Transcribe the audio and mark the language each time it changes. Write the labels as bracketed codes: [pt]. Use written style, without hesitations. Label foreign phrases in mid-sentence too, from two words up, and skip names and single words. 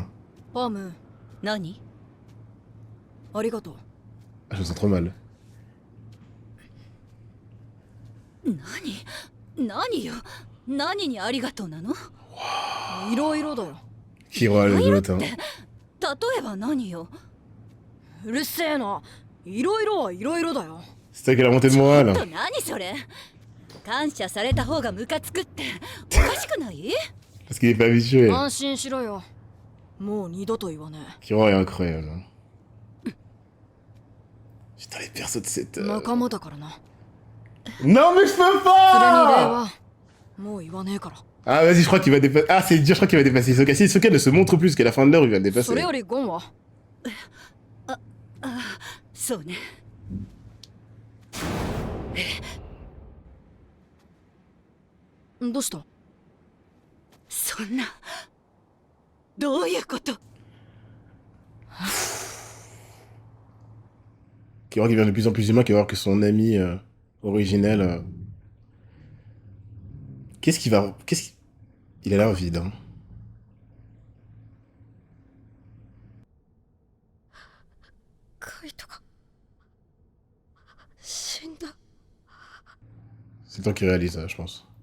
[fr] Ah, je me sens trop mal. Kiro a le doute, hein. [ja] 例えば何ようるせえな。いろいろはいろいろだよ。 [fr] C'est ça qui a la montée de morale. [ja] 何それ感謝された方がムカつくっておかしくない [fr] Parce qu'il est pas habitué. [ja] 安心しろよ。もう二度と言わねえ。 [fr] Kiro est incroyable. Hein. Putain, les persos de cette... [ja] 仲間だからな。 [fr] Non mais je peux [ja] それに礼 [fr] pas. [ja] はもう言わねえから。 [fr] Ah vas-y, je crois qu'il va dépasser... Ah c'est dur, je crois qu'il va dépasser Hisoka. Si Hisoka ne se montre plus qu'à la fin de l'heure, il va le dépasser. [ja] それよりゴンはそうね。どうした？そんなどういうこと？ [fr] Ok, qui va voir qu'il devient de plus en plus humain, qui va voir que son ami originel... Qu'est-ce qu'il va... Il a l'air vide, hein. C'est le temps qu'il réalise, je pense.